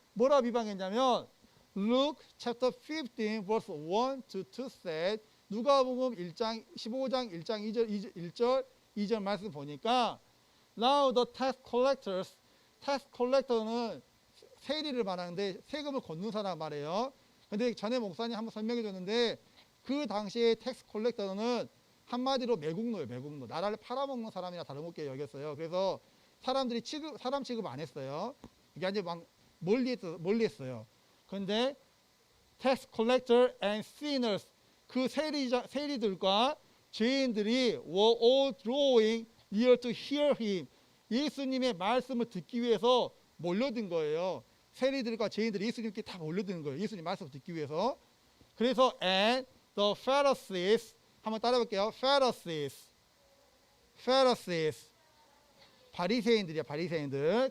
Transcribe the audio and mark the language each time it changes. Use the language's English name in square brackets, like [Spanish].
[Korean] 뭐라 비방했냐면 [English] Luke chapter 15 verse 1 to 2 said [Korean] 누가복음 1장 15장 1장 1절 2절 말씀 보니까 [English] Now the tax collector [Korean] 는 세리를 말하는데 세금을 걷는 사람 말이에요. 근데 전에 목사님 한번 설명해 줬는데 그 당시에 텍스 콜렉터는 한마디로 매국노예요. 매국노. 나라를 팔아먹는 사람이나 다름없게 여겼어요. 그래서 사람들이 사람 취급 안 했어요. 이게 아주 막 멀리 했어요. 그런데 [English] tax collector and sinners [Korean] 그 세리들과 죄인들이 [English] were all drawing near to hear him. [Korean] 예수님의 말씀을 듣기 위해서 몰려든 거예요. 세리들과 죄인들이 예수님께 다 몰려드는 거예요. 예수님 말씀을 듣기 위해서. 그래서 [English] and the Pharisees [Korean] 한번 따라해볼게요. Pharisees 바리새인들이야. 바리새인들.